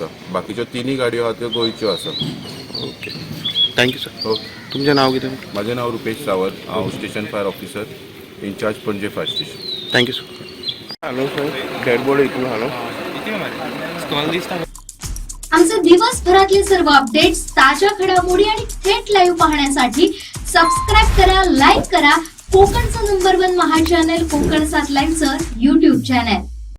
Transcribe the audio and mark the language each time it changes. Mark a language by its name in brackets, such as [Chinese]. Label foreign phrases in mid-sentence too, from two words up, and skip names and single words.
[Konkani] बाकीच्यो तिनूय गाडयो आहा त्यो गोंयच्यो आसा. [English] okay thank you sir. okay. [Konkani] तुमचें नाव कितें? म्हजें नांव रुपेश सावंत. हांव [English] station fire officer in-charge [Konkani] पणजे [English] fire station. thank you sir. hello sir dead body [Konkani] इतलो हॅलो स्कॉल दिसता. [Marathi] आमचे दिवसभरातले सर्व अपडेट्स, ताज्या घडामोडी आणि थेट लाईव्ह पाहण्यासाठी सबस्क्राईब करा, लाईक करा कोकणचं नंबर 1 महा चॅनल कोकणसाद लाईव्हचं YouTube चॅनल.